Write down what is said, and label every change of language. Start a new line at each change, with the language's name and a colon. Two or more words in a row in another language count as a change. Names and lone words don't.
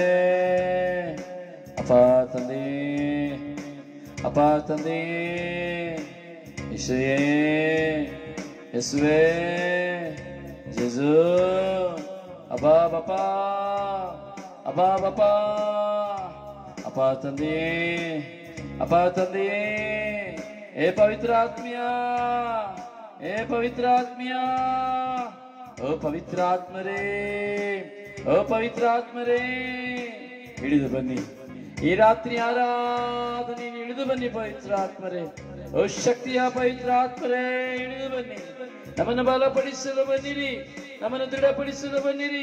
Kannada: ಅಪ್ಪ ತಂದೆ, ಯೇಸುವೇ, ಯೇಸುವೇ, Jesus. ಅಬ್ಬಾ ಬಾಪಾ, ಅಬ್ಬಾ ಬಾಪಾ, ಅಪ್ಪ ತಂದೆ, ಏ ಪವಿತ್ರ ಆತ್ಮಿಯ, ಏ ಪವಿತ್ರ ಆತ್ಮಿಯ, ಓ ಪವಿತ್ರ ಆತ್ಮರೇ, ಓ ಪವಿತ್ರ ಆತ್ಮರೇ, ಹಿಡಿದು ಬನ್ನಿ ಈ ರಾತ್ರಿ ಆರಾಧನೆ ಹಿಡಿದು ಬನ್ನಿ ಪವಿತ್ರ ಆತ್ಮರೇ, ಓ ಶಕ್ತಿಯ ಪವಿತ್ರ ಆತ್ಮರೇ ಹಿಡಿದು ಬನ್ನಿ, ನಮ್ಮನ್ನು ಬಲಪಡಿಸಲು ಬನ್ನಿರಿ, ನಮ್ಮನ್ನು ದೃಢಪಡಿಸಲು ಬನ್ನಿರಿ.